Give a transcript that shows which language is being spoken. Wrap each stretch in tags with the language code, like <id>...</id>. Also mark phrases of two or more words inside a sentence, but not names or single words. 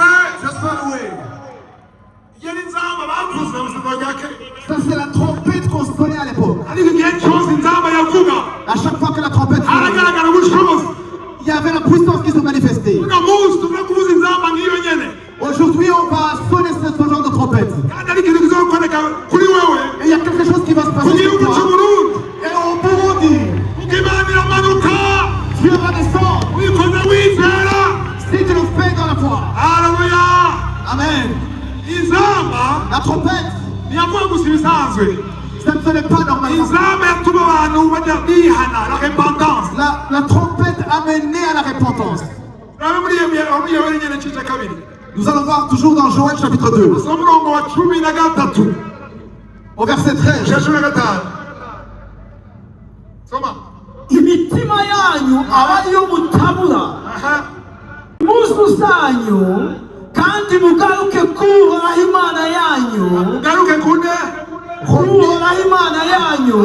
<fr>Salut.</fr> <rn>iyo ni inzamba bavuze mu isoko rya kera,</rn> <fr>Ça c'est la trompette qu'on sonnait à l'époque.</fr> <rn>ariko igihe cyose inzamba yavuga</rn> <fr>À chaque fois que la trompette sonnait,</fr> <rn>haragaragara ubushobozi.</rn> <fr>il y avait la puissance qui se manifestait.</fr> <rn>uno munsi tuvuge kuvuza inzamba nk'iyo nyene,</rn> <fr>Aujourd'hui, on va sonner ce genre de trompette.</fr> <rn>kandi ari ikintu kizokoreka kuri wewe</rn> <fr>Et il y a quelque chose qui va se</fr> <rn>ku</rn> <fr>passer</fr> <rn>gihugu</rn> <fr>sur</fr> <rn>cy'u</rn> <fr>toi.</fr> <rn>Burundi.</rn> <fr>Et au Burundi,</fr> <rn>Kuko Imana iramanuka</rn> <fr>Dieu va descendre</fr> <rn>wikoze wizera.</rn> <fr>si tu le fais dans la foi.</fr> <rn>Haleluya. Amen. Inzamba</rn> <fr>La trompette,</fr> <rn>ntiyavuga gusa ibisanzwe,</rn> <fr>ce n'est pas normalement.</fr> <rn>inzamba yatuma abantu bajya bihana,</rn> <fr>la repentance. La trompette a mené à la repentance.</fr> <rn>Urabe muri Yoeli nyene igice cya kabiri</rn> <fr>Nous allons voir toujours dans Joël chapitre 2,</fr> <rn>soma umurongo wa 13</rn> <fr>au verset 13.</fr> <rn>cya 15. Soma. imitima yanyu aba ariyo mutabura Aha. impuzu zanyu kandi mugaruke kuhoraho imana yanyu Garuke kunde. kuhoraho imana yanyu</rn>